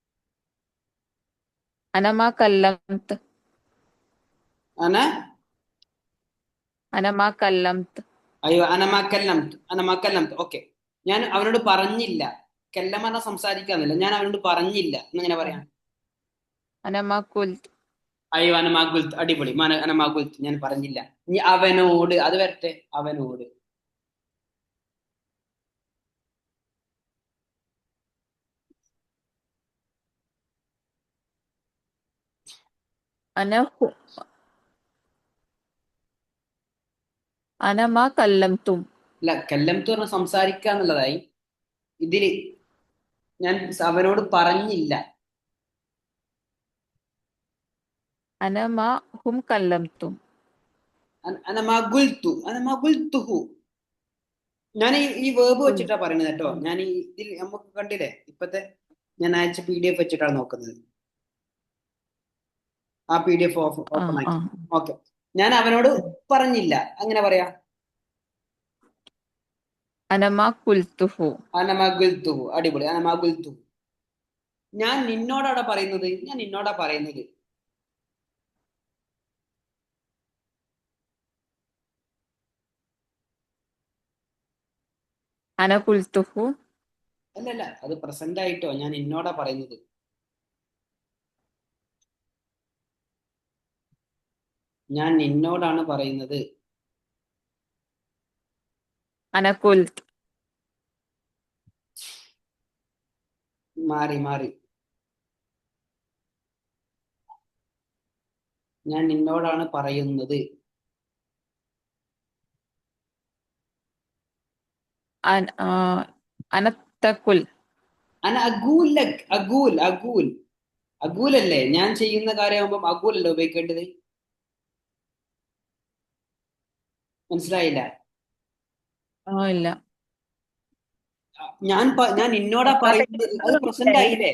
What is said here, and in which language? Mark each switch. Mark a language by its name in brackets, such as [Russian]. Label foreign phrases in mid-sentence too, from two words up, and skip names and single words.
[Arabic] أنا ما كلمت. അയ്യോ أنا ما كلمت. [Malayalam] ഓക്കെ. ഞാൻ അവനോട് പറഞ്ഞില്ല. കെല്ലമ സംസാരിക്കാന്നില്ല, ഞാൻ അവനോട് പറഞ്ഞില്ല എന്നെങ്ങനെ പറയാം? [Arabic] أنا ما قلت. [Malayalam] അയ്യോ [Arabic] أنا ما قلت, [Malayalam] അടിപൊളി. [Arabic] أنا ما قلت, [Malayalam] ഞാൻ പറഞ്ഞില്ല. ഇനി അവനോട്, അത് വരട്ടെ. അവനോട്. [Arabic] أنا هو أنا ما كلمتم. [Malayalam] അല്ല, കല്ലംത്ത് പറഞ്ഞ സംസാരിക്കാന്നുള്ളതായി. ഇതില് ഞാൻ അവനോട് പറഞ്ഞില്ല. [Arabic] أنا ما هم كلمتم. أنا ما قلته. [Malayalam] ഞാൻ ഈ വേർബ് [Arabic] قل. [Malayalam] വെച്ചിട്ടാ പറയുന്നത് കേട്ടോ. ഞാൻ ഇതിൽ നമുക്ക് കണ്ടില്ലേ ഇപ്പത്തെ, ഞാൻ അയച്ച PDF വെച്ചിട്ടാണ് നോക്കുന്നത്. ആ PDF ഓപ്പൺ ആക്കി. آه. ഓക്കെ. ഞാൻ അവനോട് പറഞ്ഞില്ല, അങ്ങനെ പറയാ. [Arabic] أنا ما قلته. أنا ما قلته, അടിപൊളി. أنا ما قلته. [Malayalam] ഞാൻ നിന്നോടാണ് പറയുന്നത്, ഞാൻ നിന്നോടാ പറയുന്നത്. [Arabic] أنا قلته. [Malayalam] അല്ലല്ല, അത് പ്രസന്റ് ആയിട്ടോ, ഞാൻ നിന്നോടാ പറയുന്നത്. ഞാൻ നിന്നോടാണ് പറയുന്നത്. [Arabic] أنا قلت. [Malayalam] മാറി മാറി. ഞാൻ നിന്നോടാണ് പറയുന്നത്. [Arabic] أنا تقول. أقول لك، أقول أقول അഗൂലല്ലേ? [Malayalam] ഞാൻ ചെയ്യുന്ന കാര്യമാകുമ്പം അഗൂലല്ലേ ഉപയോഗിക്കേണ്ടത്? മനസ്സിലായില്ല? ഇല്ല. ഞാൻ നിന്നോടാ പറയുന്നത്, അത് പ്രസന്റ് ആയില്ലേ?